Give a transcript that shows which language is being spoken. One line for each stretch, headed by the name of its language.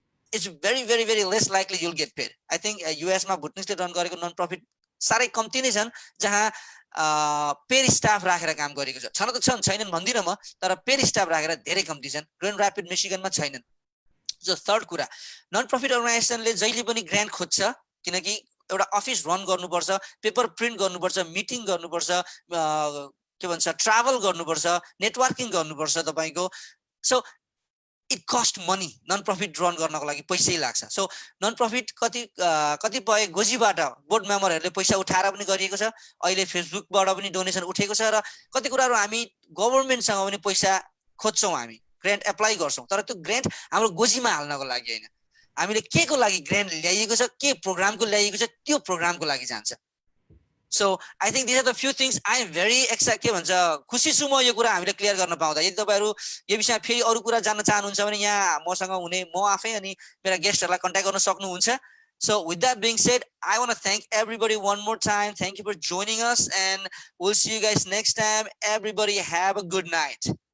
English: It's very, very, very less likely you'll get paid. I think
Nepali: US ma Bhutanese run gareko non-profit साह्रै कम्ती नै छन् जहाँ paid staff राखेर काम गरेको छ। छन त छन्, छैनन् भन्दिनँ म, तर पेड स्टाफ राखेर धेरै कम्ती छन्। ग्रान्ड ऱ्यापिड मिशिगनमा छैनन्। जो थर्ड कुरा, नन प्रफिट अर्गनाइजेसनले जहिले पनि ग्रान्ट खोज्छ, किनकि एउटा अफिस रन गर्नुपर्छ, पेपर प्रिन्ट गर्नुपर्छ, मिटिङ गर्नुपर्छ, के भन्छ ट्राभल गर्नुपर्छ, नेटवर्किङ गर्नुपर्छ तपाईँको।
English: So it cost money.
Nepali: Non profit run गर्नको लागि पैसै लाग्छ। सो नन प्रफिट कतिपय गोजीबाट बोर्ड मेम्बरहरूले पैसा उठाएर पनि गरिएको छ, अहिले फेसबुकबाट पनि डोनेसन उठेको छ, र कति कुराहरू हामी गभर्मेन्टसँग पनि पैसा खोज्छौँ, हामी ग्रान्ट एप्लाई गर्छौँ, तर त्यो ग्रान्ट हाम्रो गोजीमा हाल्नको लागि होइन, हामीले के को लागि ग्रान्ट ल्याइएको छ, के प्रोग्रामको ल्याइएको छ, त्यो प्रोग्रामको लागि जान्छ।
English: So I think these are the few things I am very excited
Nepali: के भन्छ खुसी छु म यो कुरा हामीले क्लियर गर्न पाउँदा। यदि तपाईहरु यो विषयमा फेरि अरु कुरा जान्न चाहनुहुन्छ भने यहाँ मसँग हुने म आफै अनि मेरा गेस्टहरुलाई कन्ट्याक्ट गर्न सक्नुहुन्छ।
English: So with that being said, I want to thank everybody one more time. Thank you for joining us, and we'll see you guys next time. Everybody have a good night.